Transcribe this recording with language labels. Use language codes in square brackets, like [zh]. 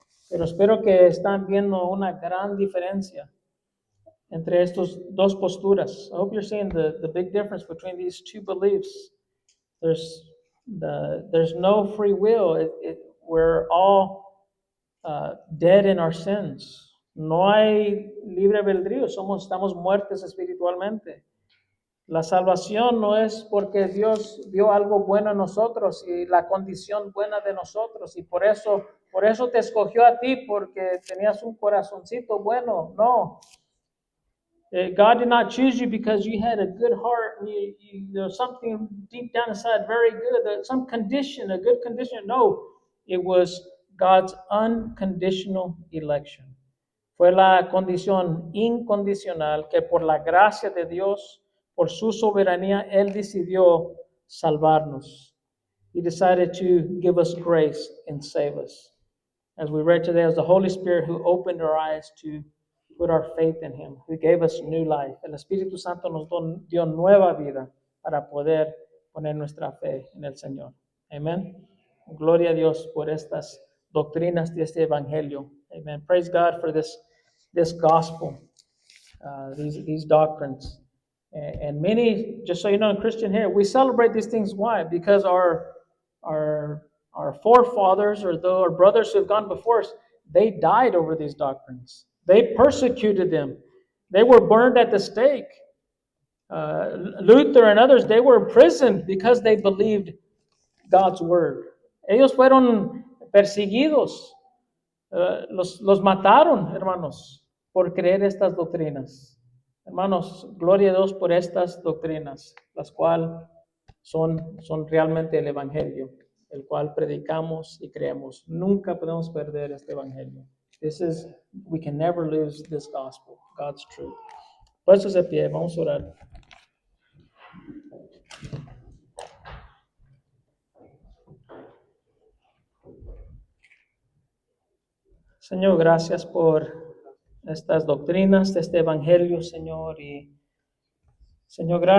[es] Pero espero que están viendo una gran diferencia entre estos dos posturas. [en] I hope you're seeing the big difference between these two beliefs. There's no free will. We're all dead in our sins. [es] No hay libre albedrío. Estamos muertos espiritualmente. La salvación no es porque Dios vio algo bueno en nosotros y la condición buena de nosotros y por eso te escogió a ti porque tenías un corazoncito bueno. No. [en] God did not choose you because you had a good heart and there's something deep down inside very good, some condition, a good condition. No, it was God's unconditional election. [es] Fue la condición incondicional que por la gracia de Dios, por su soberanía, Él decidió salvarnos. [en] He decided to give us grace and save us. As we read today, it was the Holy Spirit who opened our eyes to put our faith in Him, who gave us new life. [es] El Espíritu Santo nos dio nueva vida para poder poner nuestra fe en el Señor. Amén. Gloria a Dios por estas doctrinas de este Evangelio. Amen. [en] Praise God for this gospel, these doctrines. And many, just so you know, Christian here, we celebrate these things. Why? Because our forefathers or our brothers who have gone before us, they died over these doctrines. They persecuted them. They were burned at the stake. Luther and others, they were imprisoned because they believed God's word. [es] Ellos fueron perseguidos. Los mataron, hermanos, por creer estas doctrinas. Hermanos, gloria a Dios por estas doctrinas, las cuales son realmente el Evangelio, el cual predicamos y creemos. Nunca podemos perder este Evangelio. [en] We can never lose this gospel, God's truth. [es] Puestos de pie, vamos a orar. Señor, gracias por estas doctrinas de este Evangelio, Señor. Y, Señor, gracias.